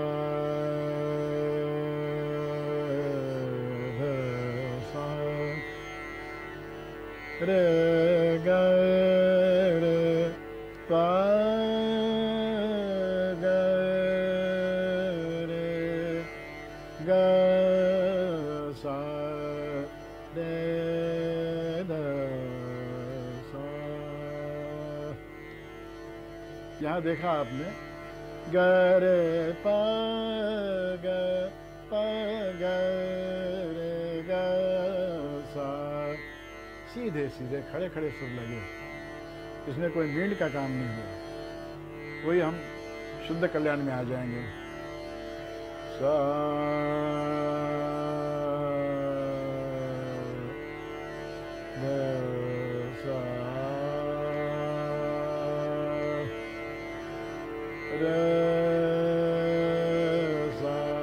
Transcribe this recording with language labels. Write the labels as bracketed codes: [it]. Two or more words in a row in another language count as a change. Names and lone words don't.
[hi] ध सा रे ग रे पा ग रे ग सा रे ध सा। यहाँ देखा आपने ग रे पा ग रे ग सा, सीधे सीधे खड़े खड़े सुर लगे, इसमें कोई मींड का काम नहीं हुआ। वही हम शुद्ध कल्याण में आ जाएंगे। सा ध सा रे सा